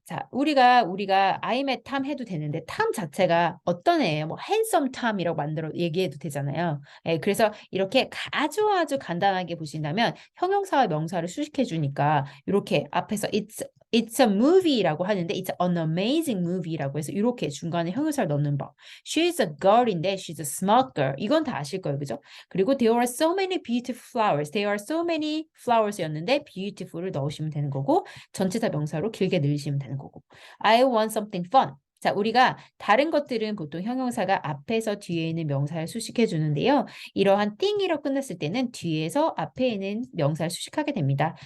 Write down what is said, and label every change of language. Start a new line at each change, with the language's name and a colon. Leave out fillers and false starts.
Korean: 자, 우리가 I met Tom 해도 되는데 탐 자체가 어떤 애예요? 뭐 handsome Tom이라고 만들어 얘기해도 되잖아요. 예, 그래서 이렇게 아주 간단하게 보신다면 형용사와 명사를 수식해 주니까 이렇게 앞에서 it's a movie 라고 하는데 it's an amazing movie 라고 해서 이렇게 중간에 형용사를 넣는 법.
English: She's a girl 인데 she's a smart girl.
Korean: 이건 다 아실 거예요. 그죠?
English: 그리고 there are so many beautiful flowers.
Korean: There are so many flowers 였는데 beautiful을 넣으시면 되는 거고 전치사 명사로 길게 늘리시면 되는 거고.
English: I want something fun.
Korean: 자, 우리가 다른 것들은 보통 형용사가 앞에서 뒤에 있는 명사를 수식해 주는데요. 이러한 thing이로 끝났을 때는 뒤에서 앞에 있는 명사를 수식하게 됩니다.